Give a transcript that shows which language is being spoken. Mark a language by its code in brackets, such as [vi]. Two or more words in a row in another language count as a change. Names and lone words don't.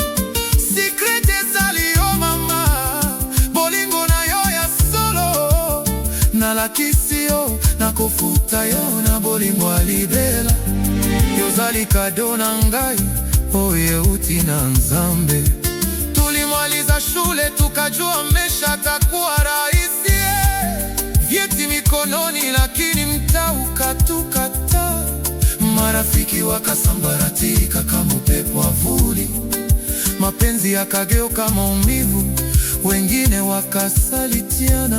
[ln] Secret ezali yo mama, bolingo na yo ya solo. Nalakisi yo, nakofuta yo na bolingo alibela. Yozali kado na ngai, oye uti na Nzambe. [sw] Tulimaliza shule tukajua maisha takuwa rahisi. Vyeti mikononi lakini mtaa ukatukata. Marafiki wakasambaratika kama upepo wa vuli. Mapenzi yakageuka maumivu, wengine wakasalitiana.